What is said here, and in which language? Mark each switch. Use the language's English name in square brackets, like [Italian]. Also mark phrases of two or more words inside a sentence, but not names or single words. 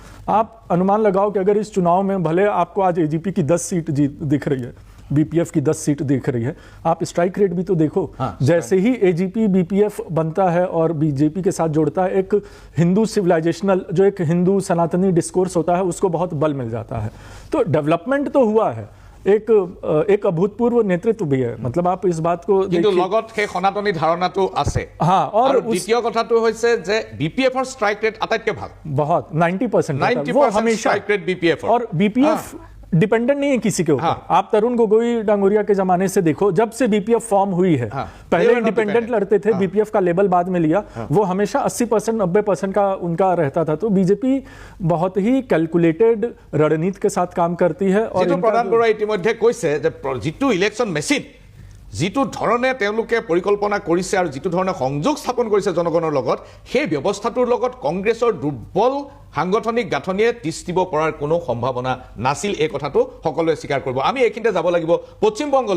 [Hindi] आप अनुमान लगाओ कि अगर इस चुनाव में भले आपको आज एजीपी की 10 सीट दिख रही है, बीपीएफ की 10 सीट दिख रही है, आप [English] strike rate [Hindi] भी तो देखो। जैसे ही एजीपी बीपीएफ बनता है और बीजेपी के साथ जोड़ता है, एक हिंदू सिविलाइजेशनल, जो एक हिंदू सनातनी डिस्कोर्स होता है, उसको बहुत बल मिल जाता है। तो डेवलपमेंट तो हुआ है, एक अभूतपूर्व नेतृत्व भी है। मतलब आप इस बात को [Assamese] কিন্তু লগত সেই সনাতনী ধাৰণাটো আছে। [Hindi] हाँ, और [Assamese] আৰু দ্বিতীয় কথাটো হৈছে যে বিপিএফৰ [English] strike rate [Assamese] আটাইতকৈ ভাল। [Hindi] बहुत 90% 90% हमेशा [English] strike rate BPF [Hindi] और बीपीएफ डिपेंडेंट नहीं है किसी के ऊपर। हाँ। आप तरुण गोगोई डांगोरिया के जमाने से देखो, जब से बीपीएफ फॉर्म हुई है, पहले इंडिपेंडेंट लड़ते थे, बीपीएफ का लेबल बाद में लिया, वो हमेशा 80% 90% का उनका रहता था। तो बीजेपी बहुत ही कैलकुलेटेड रणनीति के साथ काम करती है। और [Assamese] যিটো প্ৰদান বৰুৱাই ইতিমধ্যে কৈছে যে যিটো [English] election machine, [Assamese] যিটো ধৰণে তেওঁলোকে পৰিকল্পনা কৰিছে আৰু যিটো ধৰণে সংযোগ স্থাপন কৰিছে জনগণৰ লগত, সেই ব্যৱস্থাটোৰ লগত কংগ্ৰেছৰ দুৰ্বল সাংগঠনিক গাঁথনিয়ে তিচ দিব পৰাৰ কোনো সম্ভাৱনা নাছিল। এই কথাটো সকলোৱে স্বীকাৰ কৰিব। আমি এইখিনিতে যাব লাগিব পশ্চিমবংগলৈ।